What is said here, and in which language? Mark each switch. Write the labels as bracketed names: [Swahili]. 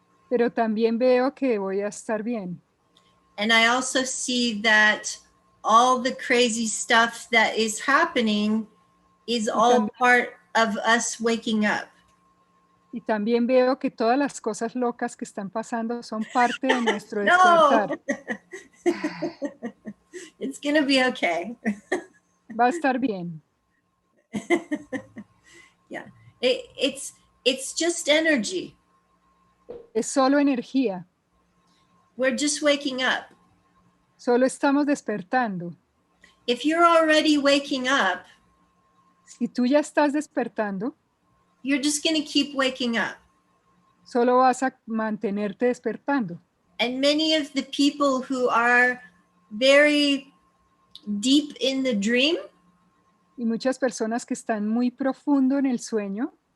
[Spanish] Pero también veo que voy a estar bien. [English] And I also see that all the crazy stuff that is happening is all part of us waking up. [Spanish] Y también veo que todas las cosas locas que están pasando son parte de nuestro [English] No, [Spanish] despertar. [English] it's going to be okay. [Spanish] Va a estar bien. [English] Yeah, it's just energy. [Spanish] Es solo energía. [English] We're just waking up. [Spanish] Solo estamos despertando. [English] If you're already waking up, [Spanish] Si tú ya estás despertando, [English] you're just going to keep waking up. [Spanish] solo vas a mantenerte despertando. [English] And many of the people who are very deep in the dream, [Spanish] Y muchas personas que están muy profundo en el sueño,